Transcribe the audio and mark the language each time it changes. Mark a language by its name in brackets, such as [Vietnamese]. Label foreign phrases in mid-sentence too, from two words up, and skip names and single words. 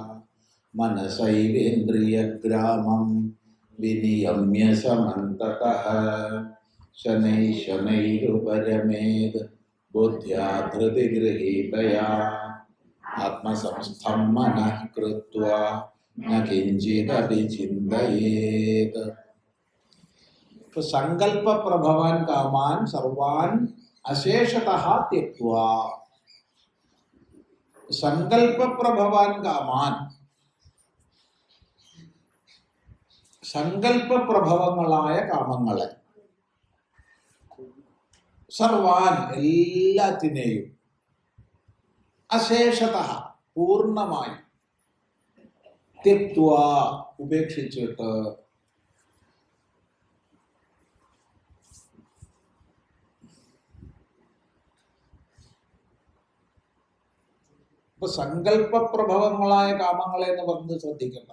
[Sanskrit] मनसैवेन्द्रियग्रामं विनियम्य समन्ततः शनैः शनैरुपरमेद् बुद्ध्या धृतिगृहीतया आत्मसंस्थं मनः कृत्वा न किञ्चिदपि चिन्तयेत्। तो संकल्प प्रभवान् कामान् सर्वान् अशेषतः त्यक्त्वा, संकल्प प्रभवान् कामान्, [Malayalam] സങ്കല്പ പ്രഭവങ്ങളായ കാമങ്ങളെ സർവാൻ എല്ലാത്തിനെയും അശേഷതഃ പൂർണ്ണമായി त्यक्त्वा ഉപേക്ഷിച്ചിട്ട് ഇപ്പൊ സങ്കല്പ പ്രഭവങ്ങളായ കാമങ്ങളെ എന്ന് പറഞ്ഞ് ശ്രദ്ധിക്കേണ്ടതാണ്.